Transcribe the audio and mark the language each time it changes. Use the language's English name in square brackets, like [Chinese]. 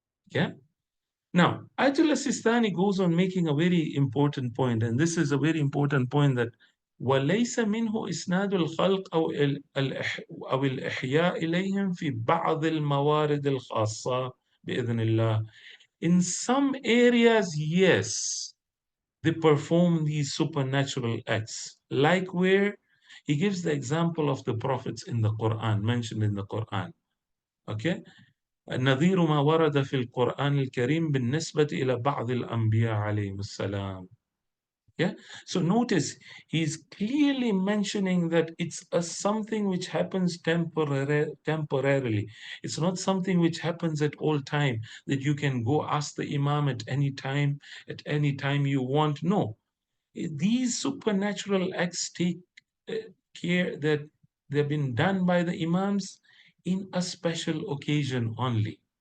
[English] Yeah. Now, Ayatollah Sistani goes on making a very important point, and this is a very important point that [Arabic] وليس منه إسناد الخلق أو الإحياء إليهم في بعض الموارد الخاصة بإذن الله. [English] In some areas, yes, they perform these supernatural acts, like where he gives the example of the prophets in the Quran, mentioned in the Quran. Okay? [Arabic] نظير ما ورد في القرآن الكريم بالنسبة إلى بعض الأنبياء عليهم السلام. [English] Yeah. So notice he's clearly mentioning that it's a something which happens temporarily. It's not something which happens at all time, that you can go ask the Imam at any time you want. No, these supernatural acts take care that they've been done by the Imams in a special occasion only.